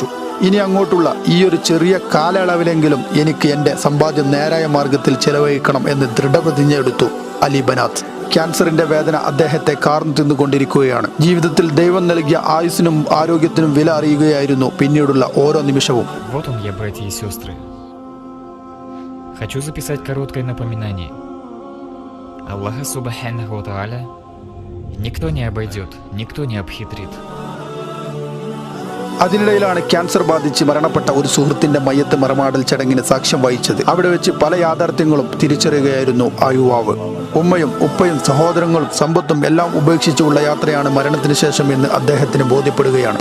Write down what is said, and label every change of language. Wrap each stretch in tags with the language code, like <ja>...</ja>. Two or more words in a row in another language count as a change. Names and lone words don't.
<ml>ഇനി അങ്ങോട്ടുള്ള ഈ ഒരു ചെറിയ കാലയളവിലെങ്കിലും എനിക്ക് എൻ്റെ സമ്പാദ്യം നേരായ മാർഗത്തിൽ ചെലവഴിക്കണം എന്ന് ദൃഢപ്രതിജ്ഞ എടുത്തു അലി ബനാത്ത്. ക്യാൻസറിന്റെ വേദന അദ്ദേഹത്തെ കാർന്നു തിന്നുകൊണ്ടിരിക്കുകയാണ്. ജീവിതത്തിൽ ദൈവം നൽകിയ ആയുസ്സിനും ആരോഗ്യത്തിനും വില അറിയുകയായിരുന്നു പിന്നീടുള്ള ഓരോ നിമിഷവും.</ml> <ru>Вот он я, братья и сестры. Хочу записать короткое напоминание. Аллаха</ru> <ar>سبحانه وتعالى</ar> <ru>никто не обойдет, никто не обхитрит.</ru> <ml>അതിനിടയിലാണ് ക്യാൻസർ ബാധിച്ച് മരണപ്പെട്ട ഒരു സുഹൃത്തിന്റെ മയ്യത്ത് മറമാടൽ ചടങ്ങിന് സാക്ഷ്യം വഹിച്ചത്. അവിടെ വെച്ച് പല യാഥാർത്ഥ്യങ്ങളും തിരിച്ചറിയുകയായിരുന്നു ആ യുവാവ്. ഉമ്മയും ഉപ്പയും സഹോദരങ്ങളും സമ്പത്തും എല്ലാം ഉപേക്ഷിച്ചുള്ള യാത്രയാണ് മരണത്തിന് ശേഷം എന്ന് അദ്ദേഹത്തിന് ബോധ്യപ്പെടുകയാണ്.</ml>